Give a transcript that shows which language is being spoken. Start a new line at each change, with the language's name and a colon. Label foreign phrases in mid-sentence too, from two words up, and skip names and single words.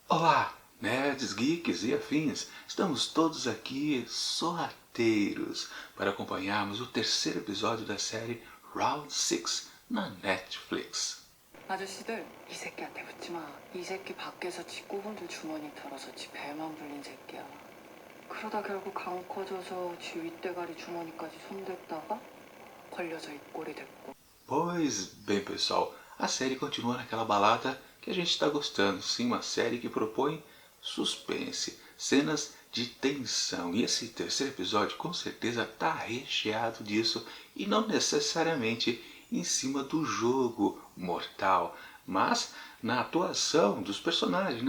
Portuguese: Olá, nerds, geeks e afins. Estamos todos aqui sorrateiros para acompanharmos o terceiro episódio da série Round 6 na Netflix.
Korean: 아저씨들, 이 새끼한테 붙지 마. 이 새끼 밖에서 지 꼬분들 주머니 털어서 지 배만 불린 새끼야. 그러다 결국 강 커져서 지 윗대가리 주머니까지 손댔다가 걸려서 입꼬리 됐고.
Portuguese: Pois bem, pessoal, a série continua naquela balada que a gente está gostando. Sim, uma série que propõe suspense, cenas de tensão. E esse terceiro episódio com certeza está recheado disso e não necessariamente em cima do jogo mortal, mas na atuação dos personagens, né?